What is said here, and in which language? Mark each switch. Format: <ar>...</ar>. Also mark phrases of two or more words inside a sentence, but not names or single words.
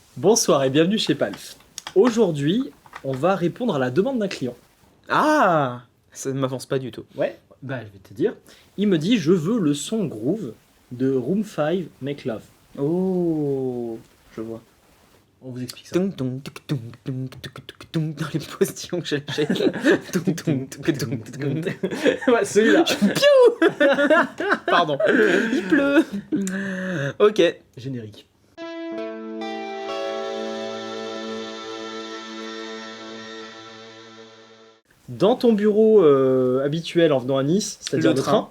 <fr>Bonsoir et bienvenue chez Palf. Aujourd'hui, on va répondre à la demande d'un client. Ah, ça ne m'avance pas du tout. Ouais, bah je vais te dire. Il me dit je veux le son groove de Room 5 Make Love. Oh, je vois. On vous explique ça. Tung, tung, tuk, tung, tung, tuk, tuk, tung, dans les postillons que j'achète. Tung, tung, tuk, tung, tuk, tung. Ouais, celui-là. Pardon. Il pleut. Ok. Générique. Dans ton bureau habituel en venant à Nice, c'est-à-dire le train,</fr>